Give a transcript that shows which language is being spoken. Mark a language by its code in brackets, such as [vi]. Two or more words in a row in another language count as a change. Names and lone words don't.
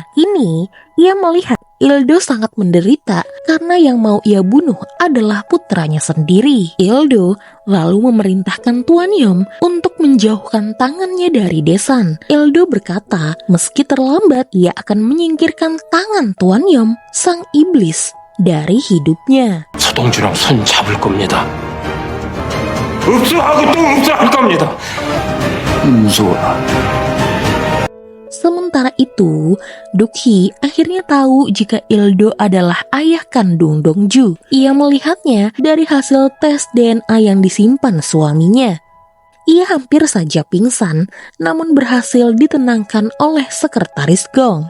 [id] Ini, ia melihat Ildo sangat menderita karena yang mau ia bunuh adalah putranya sendiri. Ildo lalu memerintahkan Tuan Yom untuk menjauhkan tangannya dari Desan. Ildo berkata, meski terlambat, ia akan menyingkirkan tangan Tuan Yom, sang iblis, dari hidupnya. [ko] 서동주랑 손 잡을 겁니다. 읍수하고 또 읍수할 겁니다. 무서워라. [id] Sementara itu, Dukhi akhirnya tahu jika Ildo adalah ayah kandung Dongju. Ia melihatnya dari hasil tes DNA yang disimpan suaminya. Ia hampir saja pingsan, namun berhasil ditenangkan oleh sekretaris Gong.